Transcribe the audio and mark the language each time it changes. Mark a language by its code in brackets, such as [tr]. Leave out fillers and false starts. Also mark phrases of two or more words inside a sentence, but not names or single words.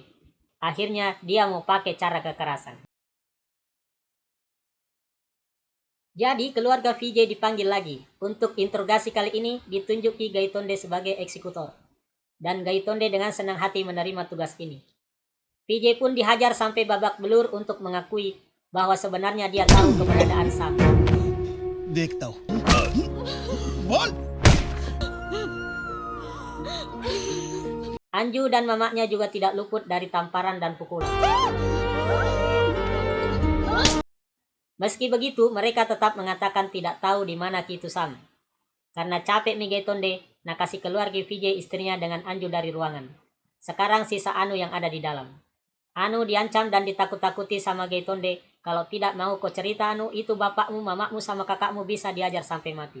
[id] Akhirnya dia mau pakai cara kekerasan. Jadi keluarga Vijay dipanggil lagi. Untuk interogasi kali ini ditunjuk Ki Gaitonde sebagai eksekutor. Dan Gaitonde dengan senang hati menerima tugas ini. Vijay pun dihajar sampai babak belur untuk mengakui bahwa sebenarnya dia tahu keberadaan Sam. [hi] देखता हूँ बोल [id] Anju dan mamanya juga tidak luput dari tamparan dan pukulan. Meski begitu, mereka tetap mengatakan tidak tahu di mana Kitu Sam. Karena capek Gaitonde, nakasih keluar Vijay istrinya dengan Anju dari ruangan. Sekarang sisa Anu yang ada di dalam. Anu diancam dan ditakut-takuti sama Gaitonde, kalau tidak mau kau cerita Anu, itu bapakmu, mamamu sama kakakmu bisa diajar sampai mati.